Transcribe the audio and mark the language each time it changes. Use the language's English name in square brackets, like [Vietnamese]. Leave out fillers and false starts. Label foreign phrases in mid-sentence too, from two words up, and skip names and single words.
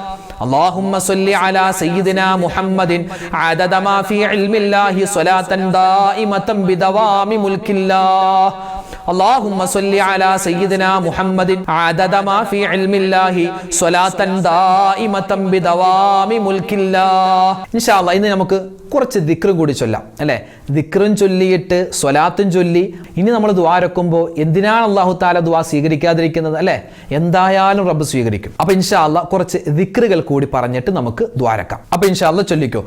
[Arabic] اللهم صل على سيدنا محمد عدد ما في علم الله صلاة دائمة بدوام ملك الله. اللهم صل على سيدنا محمد عدد ما في علم الله صلاة دائمة بدوام ملك الله. إن شاء الله [Malayalam] ഇന്ന് നമുക്ക് കുറച്ച് ദിക്റും കൂടി ചൊല്ലാം അല്ലേ? ദിക്റും ചൊല്ലിയിട്ട് സ്വലാത്തും ചൊല്ലി ഇനി നമ്മൾ ദുആ രക്കുമ്പോൾ എന്തിനാണ് [Arabic] الله تعالى [Malayalam] ദുആ സ്വീകരിക്കാതിരിക്കുന്നത് അല്ലേ? എന്തായാലും റബ്ബ് സ്വീകരിക്കും. അപ്പോൾ [Arabic] إن شاء الله [Malayalam] കുറച്ച് ദിക്റുകൾ കൂടി പറഞ്ഞിട്ട് നമുക്ക് ദുആ രക്കാം. അപ്പോൾ [Arabic] إن شاء الله [Malayalam] ചൊല്ലിക്കോ.